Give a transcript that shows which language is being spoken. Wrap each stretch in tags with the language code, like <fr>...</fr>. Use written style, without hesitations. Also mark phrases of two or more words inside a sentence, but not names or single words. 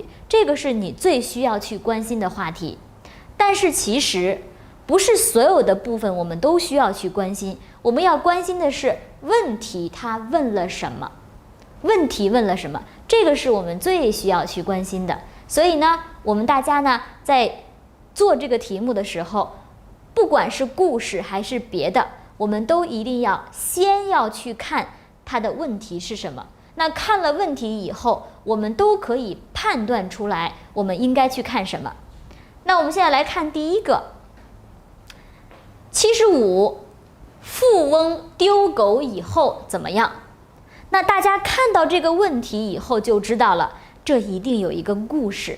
<zh>這個是你最需要去關心的話題。但是其實不是所有的部分我們都需要去關心，我們要關心的是問題他問了什麼，這個是我們最需要去關心的。所以呢，我們大家呢在做這個題目的時候，不管是故事還是別的，我們都一定要先要去看它的問題是什麼。那看了問題以後，我們都可以判斷出來我們應該去看什麼。那我們現在來看第一個75，富翁丟狗以後怎麼樣？那大家看到這個問題以後就知道了，這一定有一個故事。</zh>